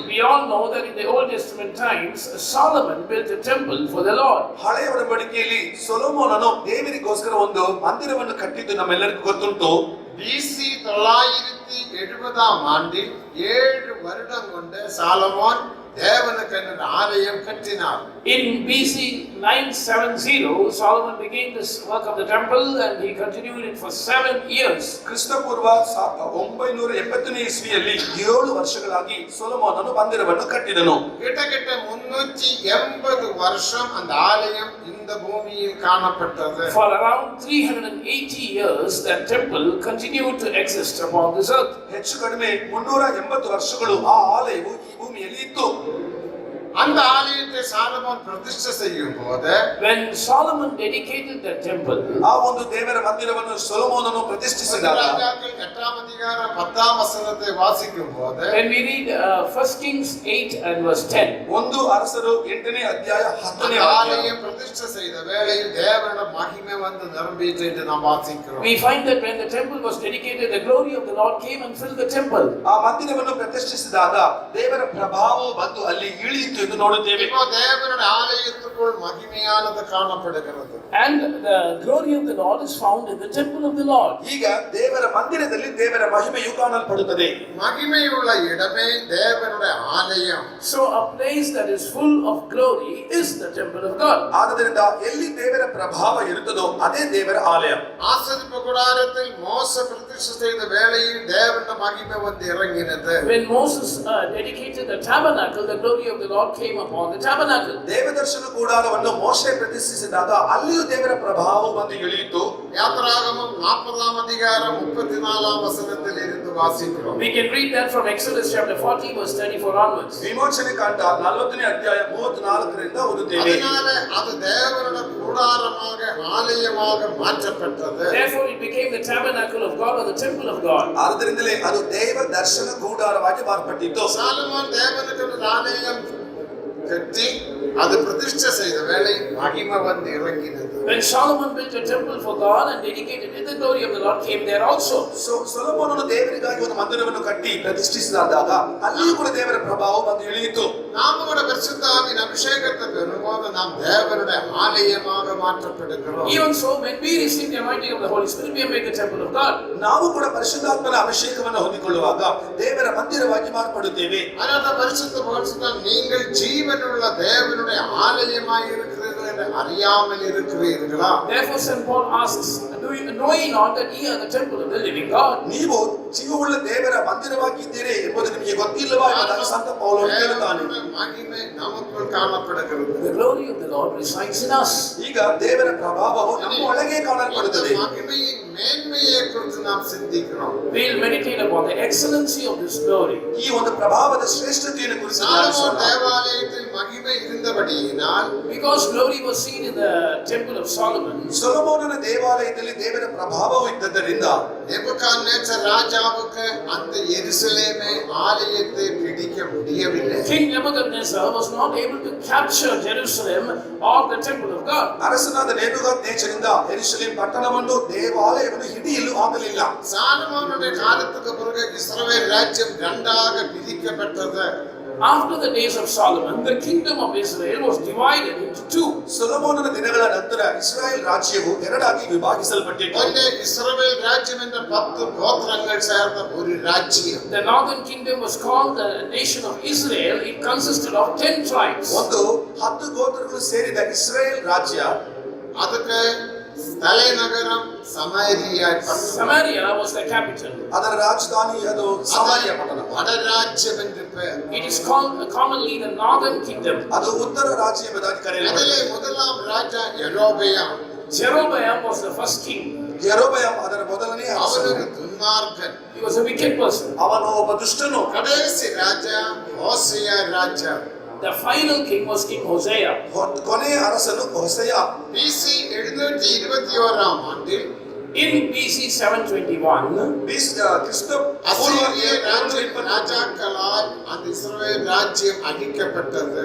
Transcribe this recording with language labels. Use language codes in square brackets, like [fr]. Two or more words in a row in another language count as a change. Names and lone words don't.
[en] We all know that in the Old Testament times, Solomon built a temple for the Lord. [kn] ಹಳೆಯ ಒಡಂಬಡಿಕೆಯಲ್ಲಿ ಸೊಲೊಮೋನನು ದೇವರಿಗೋಸ್ಕರ ಒಂದು ಮಂದಿರವನ್ನು ಕಟ್ಟಿದ್ದು ನಮ್ಮೆಲ್ಲರಿಗೂ ಗೊತ್ತುಂಟು. [ta] BC 970 ஆண்டில் 7 வருடம் கொண்டு சாலமோன் தேவனுக்கு ஒரு ஆலயம் கட்டினார். [en] In BC 970, Solomon began this work of the temple and he continued it for 7 years. [kn] ಕ್ರಿಸ್ತಪೂರ್ವ 980ನೇ ಇಸ್ವಿಯಲ್ಲಿ 7 ವರ್ಷಗಳಾಗಿ ಸೊಲೊಮೋನನು ಮಂದಿರವನ್ನು ಕಟ್ಟಿದನು. [ta] கிட்டத்தட்ட 380 வருஷம் அந்த ஆலயம் இந்த பூமியில் காணப்பட்டது. [en] For around 380 years, that temple continued to exist upon this earth. [kn] ಹೆಚ್ಚು ಕಡಿಮೆ 380 ವರ್ಷಗಳು ಆ ಆಲಯವು ಈ ಭೂಮಿಯಲ್ಲಿ ಇತ್ತು. [ta] அந்த ஆலயத்தை சாலமோன் பிரதிஷ்டை செய்யும் போது [en] When Solomon dedicated that temple, [kn] ಆ ಒಂದು ದೇವರ ಮಂದಿರವನ್ನು ಸೊಲೊಮೋನನು ಪ್ರತಿಷ್ಠಿಸಿದಾಗ [ta] 8 அதிகாரம் 10 வசனத்தை வாசிக்கும் போது [en] when we read 1 Kings 8 and verse 10, [kn] ಒಂದು ಅರಸರು 8ನೇ ಅಧ್ಯಾಯ 10ನೇ [ta] அந்த [kn] ವಾಕ್ಯ, [ta] ஆலயம் பிரதிஷ்டை செய்த வேளையில் தேவனோட மகிமை வந்து நிரம்பிட்டு என்று நாம் வாசிக்கிறோம். [en] we find that when the temple was dedicated, the glory of the Lord came and filled the temple. [kn] ಆ ಮಂದಿರವನ್ನು ಪ್ರತಿಷ್ಠಿಸಿದಾಗ ದೇವರ ಪ್ರಭಾವವು ಬಂದು ಅಲ್ಲಿ ಇಳಿಯಿತು ಎಂದು ನೋಡುತ್ತೇವೆ. [ta] இப்போ தேவனோட ஆலயத்துக்குள் மகிமையானது காணப்படுகிறது. [en] And the glory of the Lord is found in the temple of the Lord. [kn] ಈಗ ದೇವರ ಮಂದಿರದಲ್ಲಿ ದೇವರ ಮಹಿಮೆಯು ಕಾಣಲ್ಪಡುತ್ತದೆ. [ta] மகிமையுள்ள இடமே தேவனோட ஆலயம். [en] So a place that is full of glory is the temple of God. [kn] ಆದ್ದರಿಂದ ಎಲ್ಲಿ ದೇವರ ಪ್ರಭಾವ ಇರುತ್ತದೋ ಅದೇ ದೇವರ ಆಲಯ. [ta] ஆசரிப்பு கூடாரத்தில் மோசே பிரதிஷ்டை செய்த வேளையில் தேவனோட மகிமை வந்து இறங்கினது. [en] When Moses dedicated the tabernacle, the glory of the Lord came upon the tabernacle. [kn] ದೇವದರ್ಶನ ಕೂಡಾರವನ್ನು ಮೋಶೆ ಪ್ರತಿಷ್ಠಿಸಿದಾಗ ಅಲ್ಲಿಯೂ ದೇವರ ಪ್ರಭಾವ ಬಂದು ಇಳಿಯಿತು. [ta] யாத்திராகமம் 40 அதிகாரம் 34 வசனத்தில் இருந்து வாசிக்கிறோம். [en] We can read that from Exodus chapter 40 verse 34 onwards. [kn] ವಿಮೋಚನೆ ಕಾಂಡ 40ನೇ ಅಧ್ಯಾಯ 34ರಿಂದ ಓದುತ್ತೇವೆ. [ta] அதனால அது தேவனோட கூடாரமாக ஆலயமாக மாற்றப்பட்டது. [en] Therefore it became the tabernacle of God or the temple of God. [kn] ಆದ್ದರಿಂದಲೇ ಅದು ದೇವ ದರ್ಶನ ಕೂಡಾರವಾಗಿ ಮಾರ್ಪಟ್ಟಿತು. [ta] சாலமோன் தேவனுக்கு ஒரு ஆலயம் கட்டி அது பிரதிஷ்டை செய்த வேளை மகிமை வந்து இறங்கினது. [en] When Solomon built a temple for God and dedicated it, the glory of the Lord came there also. [kn] ಸೊಲೊಮೋನನು ದೇವರಿಗಾಗಿ ಒಂದು ಮಂದಿರವನ್ನು ಕಟ್ಟಿ ಪ್ರತಿಷ್ಠಿಸಿದಾಗ ಅಲ್ಲಿಯೂ ಕೂಡ ದೇವರ ಪ್ರಭಾವ ಬಂದು ಇಳಿಯಿತು. [ta] நாம கூட பரிசுத்த ஆவியின் அபிஷேகத்தை பெறும்போது நாம் தேவனுடைய ஆலயமாக மாற்றப்படுகிறோம். [en] Even so, when we receive the anointing of the Holy Spirit, we are made the temple of God. [kn] ನಾವು ಕೂಡ ಪರಿಶುದ್ಧಾತ್ಮನ ಅಭಿಷೇಕವನ್ನು ಹೊಂದಿಕೊಳ್ಳುವಾಗ ದೇವರ ಮಂದಿರವಾಗಿ ಮಾರ್ಪಡುತ್ತೇವೆ. [ta] அதனால பரிசுத்த பவுல் சொன்னார், நீங்கள் ஜீவனுள்ள தேவனுடைய ஆலயமாக இருக்கிறீர்கள் என்று அறியாமல் இருக்கிறீர்களா? [en] Therefore St. Paul asks, knowing not that ye are the temple of the living God. [kn] ನೀವು ಜೀವವುಳ್ಳ ದೇವರ ಮಂದಿರವಾಗಿದ್ದೀರಿ ಎಂಬುದು ನಿಮಗೆ ಗೊತ್ತಿಲ್ಲವಾ ಎಂಬುದಾಗಿ ಸಂತ ಪೌಲನು ಹೇಳುತ್ತಾನೆ. [ta] மகிமை நமக்குள் காணப்படுகிறது. [en] The glory of the Lord resides in us. [kn] ಈಗ ದೇವರ ಪ್ರಭಾವವು ನಮ್ಮ ಒಳಗೆ ಕಾಣಲ್ಪಡುತ್ತದೆ. [ta] மகிமையின் மேன்மையை குறித்து நாம் சிந்திக்கிறோம். [en] We will meditate upon the excellency of this glory. [kn] ಈ ಒಂದು ಪ್ರಭಾವದ ಶ್ರೇಷ್ಠತೆಯನ್ನು ಕುರಿತು [ta] சாலமோன் தேவாலயத்தில் மகிமை இருந்தபடியினால் [en] Because glory was seen in the temple of Solomon, [kn] ಸೊಲೊಮೋನನ ದೇವಾಲಯದಲ್ಲಿ ದೇವರ ಪ್ರಭಾವವು ಇದ್ದದರಿಂದ [ta] நேபுகாத்நேச்சர் ராஜாவுக்கு அந்த எருசலேமை ஆலயத்தை பிடிக்க முடியவில்லை. [en] King Nebuchadnezzar was not able to capture Jerusalem or the temple of God. [kn] ಅರಸನಾದ ನೆಬೂಕದ್ನೆಚ್ಚರನಿಂದ ಯೆರೂಸಲೇಮ್ ಪಟ್ಟಣವನ್ನು ದೇವಾಲಯವನ್ನು ಹಿಡಿಯಲು ಆಗಲಿಲ್ಲ. [ta] சாலமோனுடைய காலத்துக்கு பிறகு இஸ்ரவேல் ராஜ்யம் இரண்டாக பிரிக்கப்பட்டது. [en] After the days of Solomon, the kingdom of Israel was divided into two. [kn] ಸೊಲೊಮೋನನ ದಿನಗಳ ನಂತರ ಇಸ್ರಾಯೇಲ್ ರಾಜ್ಯವು ಎರಡಾಗಿ ವಿಭಾಗಿಸಲ್ಪಟ್ಟಿತು. [ta] ஒன்று இஸ்ரவேல் ராஜ்யம் என்ற 10 கோத்திரங்கள் சேர்ந்த ஒரு ராஜ்யம். [en] The northern kingdom was called the nation of Israel. It consisted of 10 tribes. [kn] ಒಂದು 10 ಗೋತ್ರಗಳು ಸೇರಿದ ಇಸ್ರಾಯೇಲ್ ರಾಜ್ಯ. [ta] அதுக்கு தலைநகரம் சமாரியா பட்டணம். [en] Samaria was the capital. [kn] ಅದರ ರಾಜಧಾನಿ ಅದು ಸಮಾರ್ಯ ಪಟ್ಟಣ. [ta] வடராஜ்யம் என்று பெயர். [en] It is called commonly the northern kingdom. [kn] ಅದು ಉತ್ತರ ರಾಜ್ಯ ಎಂಬುದಾಗಿ [ta] அதிலே [kn] ಕರೆಯಲ್ಪಡುತ್ತದೆ. [ta] முதலாம் ராஜா யெரொபெயாம். [en] Jeroboam was the first king. [kn] ಯೆರೊಬೆಯಾಮ್ ಅದರ ಮೊದಲನೇ [ta] அவர் [kn] ಅರಸನು. [ta] ஒரு துன்மார்க்கன். [en] He was a wicked person. [kn] ಅವನು ಒಬ್ಬ ದುಷ್ಟನು. [ta] கடைசி ராஜா ஹோசேயா ராஜா. [en] The final king was King Hosea. [kn] ಕೊನೆಯ ಅರಸನು ಹೊಸೆಯ. [ta] பிசி 721ஆம் ஆண்டில் [en] In BC 721, [kn] ಕ್ರಿಸ್ತ [ta] அசீரிய ராஜாக்களால் அந்த இஸ்ரவேல் ராஜ்யம் அழிக்கப்பட்டது.